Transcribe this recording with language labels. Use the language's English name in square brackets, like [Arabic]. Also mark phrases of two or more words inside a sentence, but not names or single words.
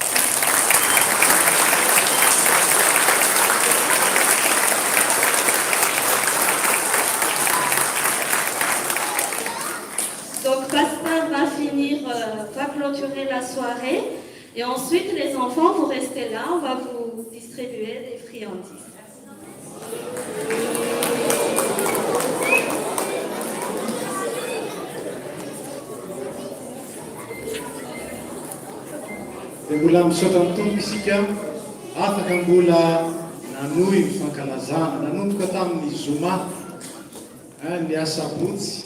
[French] Donc Pascal va va clôturer la soirée et ensuite les enfants, vous restez là, on va vous distribuer des friandises. [Malagasy] Dia mbola misaotra amin'ny tompo isika afaka mbola nanohy ny fankalazana nanomboka tamin'ny zoma ny asabotsy